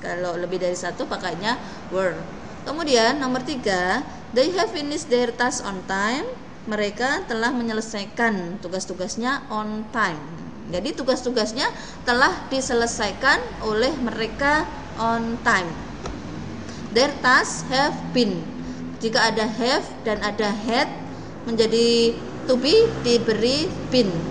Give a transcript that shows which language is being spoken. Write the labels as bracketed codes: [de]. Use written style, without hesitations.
[id] Kalau lebih dari satu, pakainya were. Kemudian nomor 3, [en] they have finished their task on time. [id] Mereka telah menyelesaikan tugas-tugasnya [en] on time. [id] Jadi tugas-tugasnya telah diselesaikan oleh mereka [en] on time. Their tasks have been. [id] Jika ada have dan ada had, menjadi to be diberi been.